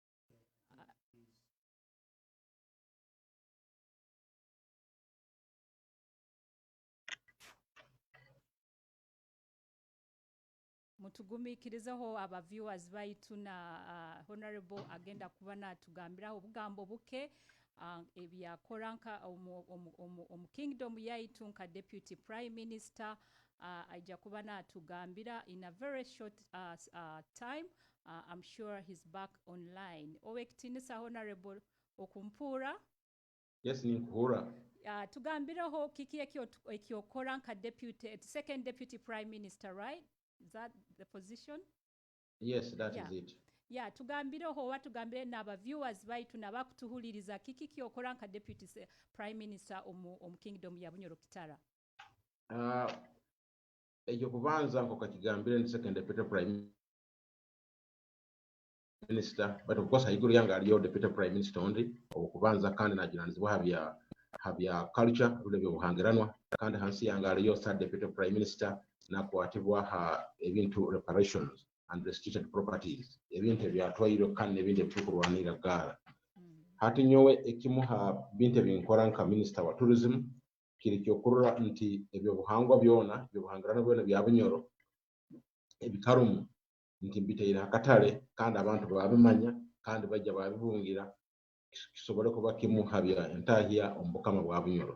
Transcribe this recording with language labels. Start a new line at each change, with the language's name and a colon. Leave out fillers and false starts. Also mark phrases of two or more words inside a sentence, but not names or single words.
Nyoro: Mutugumikirizaho aba viewers baitu na Honorable agenda kuba natugambiraho obugambo buke ebyakora nka kingdom yaitu nka
English: Deputy Prime Minister.
Nyoro: Aija kuba natugambira
English: in a very short time. I'm sure he's back online.
Nyoro: Owektinisa Honorable okumpura. Yes, ninkuhura. Tugambiraho kiki ekyokora nka
English: second Deputy Prime Minister, right? Is that the position? Yes, that is it. Yeah,
Nyoro: tugambireho watugambire n'aba viewers baitu nabakutuhuliriza kiki kyokola nka
English: Deputy Prime Minister Kingdom
Nyoro: ya Bunyoro Kitara. Ejo kubanza nko kakigambire ni
English: second Deputy Prime Minister, but of course
Nyoro: haiguru yanga aliyo
English: Deputy Prime Minister only.
Nyoro: Okubanza kandi nagiranizibwa habya
English: culture rule
Nyoro: byobuhangiranwa kandi hansi yanga aliyo
English: third Deputy Prime Minister
Nyoro: nakwatibwa ebintu
English: reparations and restricted properties,
Nyoro: ebintu byatwairo kandi ebintu bitukurwanira gara. Hati nyowe ekimuha binte binkora nka Minister wa Tourism kiri kyokurura nti ebyo buhangwa byona byobuhangirana byona bya Bunyoro ebikarumu nti mbiteira akatale kandi abantu babimanya kandi bajja babibungira kisobole kuba kimuha bya entahia ombukama bwa Bunyoro.